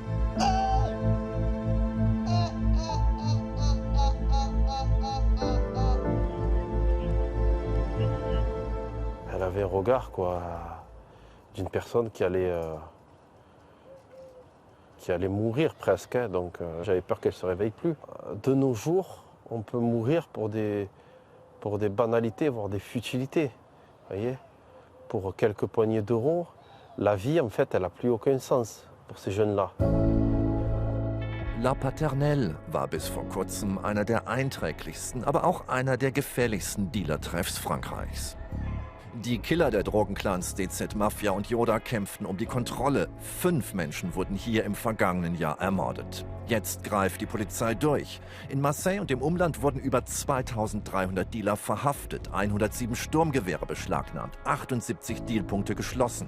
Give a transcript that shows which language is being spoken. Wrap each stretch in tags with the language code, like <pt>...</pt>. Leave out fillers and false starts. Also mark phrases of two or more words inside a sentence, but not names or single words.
<fr>Elle avait un regard, quoi, d'une personne qui allait mourir presque, hein, donc j'avais peur qu'elle ne se réveille plus. De nos jours, on peut mourir pour des banalités, voire des futilités, voyez. Pour quelques poignées d'euros, la vie, en fait, elle n'a plus aucun sens pour ces jeunes-là.</fr> <de>La Paternelle war bis vor kurzem einer der einträglichsten, aber auch einer der gefährlichsten Dealertreffs Frankreichs. Die Killer der Drogenclans DZ Mafia und Yoda kämpften um die Kontrolle. 5 Menschen wurden hier im vergangenen Jahr ermordet. Jetzt greift die Polizei durch. In Marseille und im Umland wurden über 2300 Dealer verhaftet, 107 Sturmgewehre beschlagnahmt, 78 Dealpunkte geschlossen.</de>